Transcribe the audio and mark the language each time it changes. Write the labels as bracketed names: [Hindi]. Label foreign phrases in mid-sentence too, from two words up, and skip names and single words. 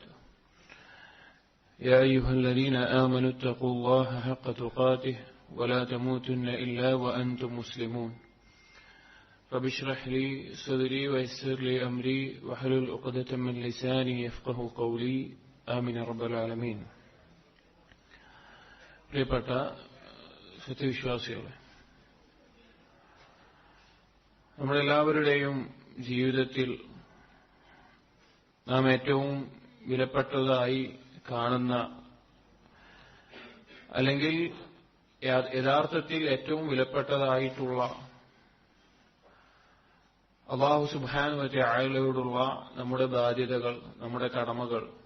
[Arabic] يا أيها الذين آمنوا اتقوا الله حق تقاته ولا تموتن إلا وأنتم مسلمون. رب اشرح لي صدري ويسر لي أمري واحلل عقدة من لساني يفقهوا قولي آمين رب العالمين. [Malayalam] പ്രിയപ്പെട്ട സത്യവിശ്വാസികളെ, നമ്മളെല്ലാവരുടെയും ജീവിതത്തിൽ നാം ഏറ്റവും വിലപ്പെട്ടതായി കാണുന്ന, അല്ലെങ്കിൽ യഥാർത്ഥത്തിൽ ഏറ്റവും വിലപ്പെട്ടതായിട്ടുള്ള [Arabic] الله سبحانه و [Malayalam] തആലയോടുള്ള നമ്മുടെ ബാധ്യതകൾ, നമ്മുടെ കടമകൾ,